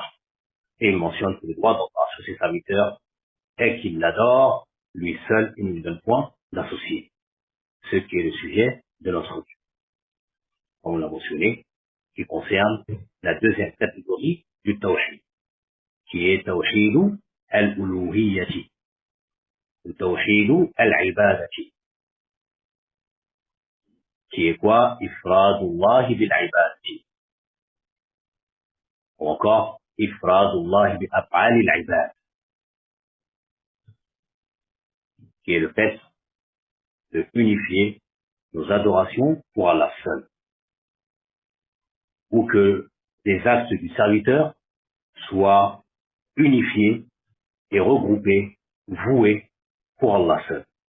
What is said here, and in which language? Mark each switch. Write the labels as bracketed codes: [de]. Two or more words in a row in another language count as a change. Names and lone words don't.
[fr] Et il mentionne que le droit d'Allah sur ses serviteurs est qu'il l'adore, lui seul, il ne lui donne point d'associé. Ce qui est le sujet de notre audio, comme on l'a mentionné, qui concerne la deuxième catégorie du tawhid, qui est [ar] توحيد الألوهية, [fr] ou [ar] توحيد العبادة, [fr] qui est quoi? [ar] إفراد الله بالعبادة, ou encore إفراد الله بأفعال العباد, [fr] qui est le fait de unifier nos adorations pour Allah seul, ou que les actes du serviteur soient unifiés et regroupés, voués pour Allah seul.